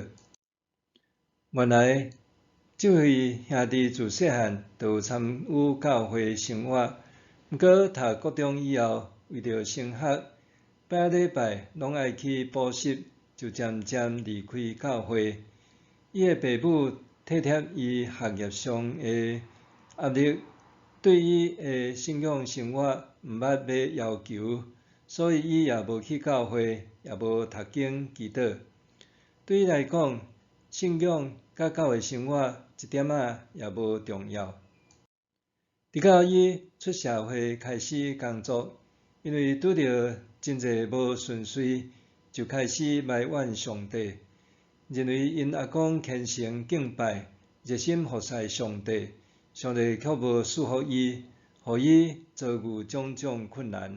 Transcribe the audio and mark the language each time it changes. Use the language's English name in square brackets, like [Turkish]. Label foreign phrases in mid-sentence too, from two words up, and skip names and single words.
[Min Nan Chinese] 原来，这位兄弟自细汉就有参与教会生活，毋过读高中以后，为着升学，拜礼拜拢爱去补习，就渐渐离开教会。伊的父母体贴伊学业上的压力，对伊的信仰生活毋捌要要求，所以伊也无去教会，也无读经祈祷。对伊来讲，信仰甲教会生活一点仔也无重要。直到伊出社会开始工作，因为拄着真济无顺遂，就开始埋怨上帝，认为因阿公虔诚敬拜、热心服侍上帝，上帝却无赐福伊，互伊遭遇种种困难。